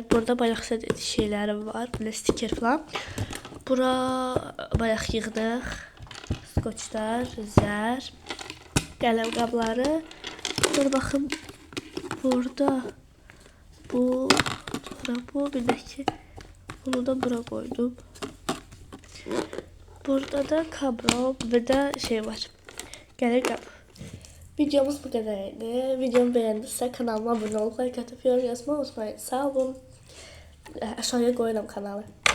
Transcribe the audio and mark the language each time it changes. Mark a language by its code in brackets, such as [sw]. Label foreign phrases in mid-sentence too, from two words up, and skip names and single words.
[az] Burada bayaq sizə şeyləri var, belə stiker falan. Bura bayaq yığdıq. Skoçlar, zər, qələm qabları. Sonra baxın burada bu, bir də ki bunu da bura koydum. [tr] Burada da kablo ve de şey var. [az] Qələm qab. Videomuz bu kadar idi. [tr] Videomu beğendiyse kanalıma abone olup like atıp yorum yazmayı unutmayın. [az] Sağ olun. [tr] Aşağıya koyarım kanalı.